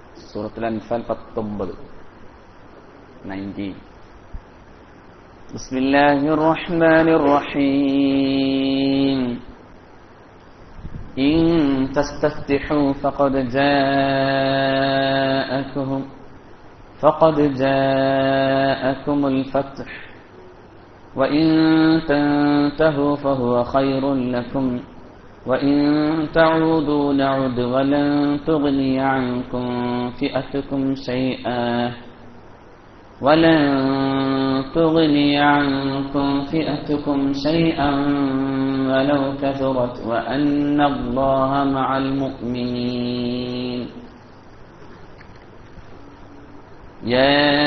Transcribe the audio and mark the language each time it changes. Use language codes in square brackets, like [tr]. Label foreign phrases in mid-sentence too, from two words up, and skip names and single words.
[ar] سورة الأنفال 19 بسم الله الرحمن الرحيم إن تستفتحوا فقد جاءكم الفتح وإن تنتهوا فهو خير لكم وإن تعودوا نعد ولن تغني عنكم فئتكم شيئا ولو كثرت وأن الله مع المؤمنين يا